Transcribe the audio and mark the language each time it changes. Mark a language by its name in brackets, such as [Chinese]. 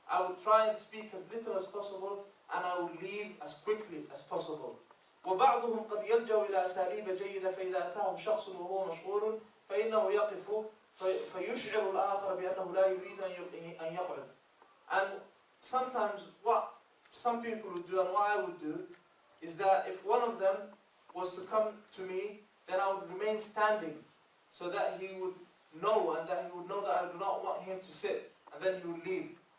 [English] I would try and speak as little as possible and I would leave as quickly as possible. [Arabic] وبعضهم قد يلجأ إلى أساليب جيدة فإذا أتاه شخص وهو مشغول فإنه يقف فيشعر الآخر بأنه لا يريد أن يقعد. [English] And sometimes what some people would do and what I would do is that if one of them was to come to me, then I would remain standing so that he would know and that he would know that I do not want him to sit, and then he would leave.